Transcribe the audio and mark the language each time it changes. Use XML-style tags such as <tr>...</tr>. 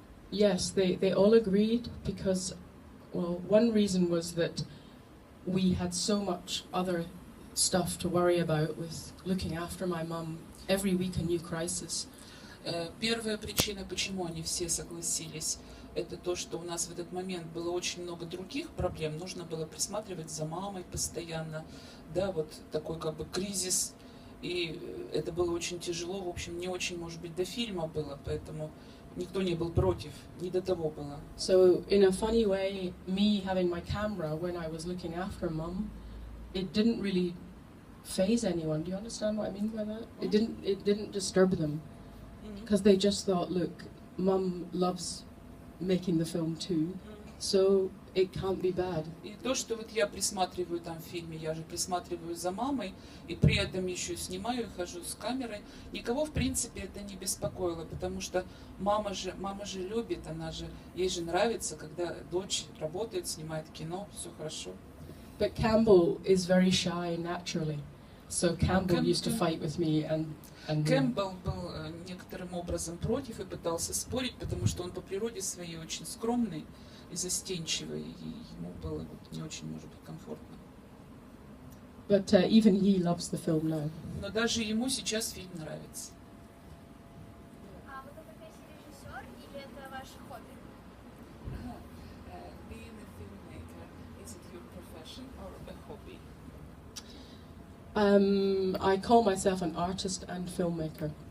<en>Yes, they all agreed because, well, one reason was that we had so much other stuff to worry about with looking after my mum. Every week a new crisis.</en> <ru>Первая причина, почему они все согласились, это то, что у нас в этот момент было очень много других проблем. Нужно было присматривать за мамой постоянно, да, вот такой как бы кризис. И это было очень тяжело, в общем, не очень, может быть, до фильма было, поэтому никто не был против, не до того было.</ru> <en>So, in a funny way, me having my camera when I was looking after mum, it didn't really faze anyone. Do you understand what I mean by that? It didn't disturb them, because they just thought, look, mum loves making the film too, so it can't be bad.</en> <ru>И то, что вот я присматриваю там в фильме, я же присматриваю за мамой, и при этом еще снимаю, хожу с камерой, никого в принципе это не беспокоило, потому что мама же любит, ей же нравится, когда дочь работает, снимает кино, все хорошо.</ru> <en>But Campbell is very shy naturally, so Campbell used to fight with me and</en> <ru>Кэмпбелл был некоторым образом против и пытался спорить, потому что он по природе своей очень скромный и застенчивый, и ему было вот не очень, может быть, комфортно.</ru> <en>But even he loves the film now.</en> <ru>Но даже ему сейчас фильм нравится. А вы как режиссер или это ваше хобби?</ru> <en>Being a filmmaker, is it your profession or a hobby? I call myself an artist and filmmaker.</en>